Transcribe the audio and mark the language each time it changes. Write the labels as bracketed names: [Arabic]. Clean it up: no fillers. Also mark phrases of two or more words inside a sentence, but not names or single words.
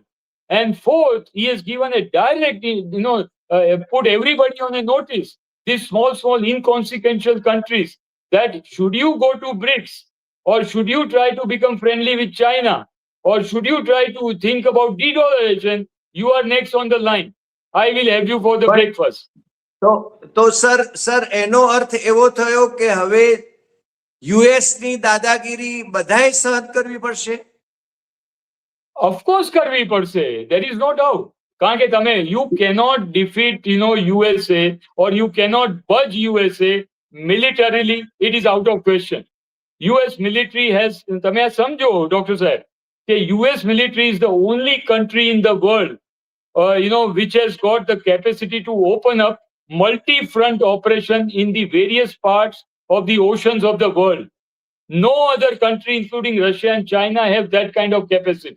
[English] And fourth, he has given a direct, put everybody on a notice, these small inconsequential countries, that should you go to BRICS, or should you try to become friendly with China, or should you try to think about de-dollarization, you are next on the line. I will have you for the breakfast. [Gujarati] તો સર એનો અર્થ એવો થયો કે હવે યુએસ ની દાદાગીરી બધાએ સહન કરવી પડશે? ઓફકોર્સ કરવી પડશે, [English] there is no doubt. [Gujarati] કારણ કે તમે [English] you cannot defeat USA, or you cannot budge USA militarily. It is out of question. US military has, [Gujarati] તમે આ સમજો ડોક્ટર સાહેબ, કે [English] US military is the only country in the world which has got the capacity to open up multi-front operation in the various parts of the oceans of the world. No other country, including Russia and China, have that kind of capacity.